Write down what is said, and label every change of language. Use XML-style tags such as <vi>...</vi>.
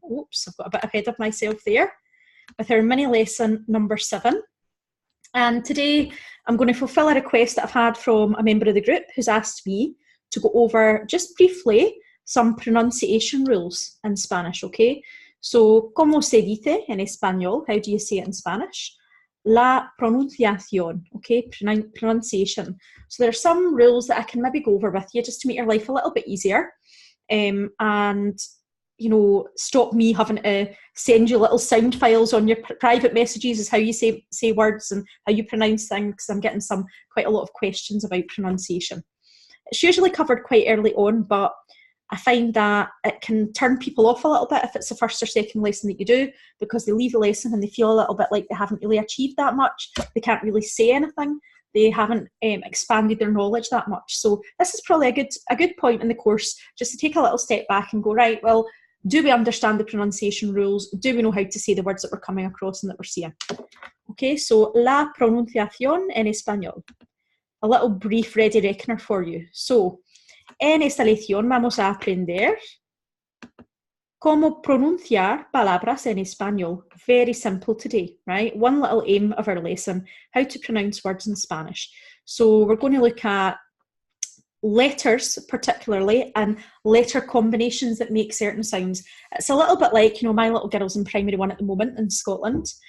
<en>Oops, I've got a bit ahead of myself there. With our mini lesson number 7. And today I'm going to fulfill a request that I've had from a member of the group who's asked me to go over, just briefly, some pronunciation rules in Spanish, okay?</en> <es>So, ¿cómo se dice en español?</es> <en>How do you say it in Spanish?</en> <es>La pronunciación,</es> <en>okay? Pronunciation. So there are some rules that I can maybe go over with you just to make your life a little bit easier. And, you know, stop me having to send you little sound files on your private messages as how you say words and how you pronounce things, because I'm getting quite a lot of questions about pronunciation. It's usually covered quite early on, but I find that it can turn people off a little bit if it's the first or second lesson that you do, because they leave the lesson and they feel a little bit like they haven't really achieved that much. They can't really say anything. They haven't expanded their knowledge that much. So this is probably a good point in the course just to take a little step back and go, right, well, do we understand the pronunciation rules? Do we know how to say the words that we're coming across and that we're seeing?</en> <es>Okay, so la pronunciación en español.</es> <en>A little brief ready reckoner for you.</en> <es>So, en esta lección vamos a aprender cómo pronunciar palabras en español.</es> <en>Very simple today, right? One little aim of our lesson, how to pronounce words in Spanish. So we're going to look at letters particularly and letter combinations that make certain sounds. It's a little bit like, you know, my little girl's in primary 1 at the moment in Scotland.</en>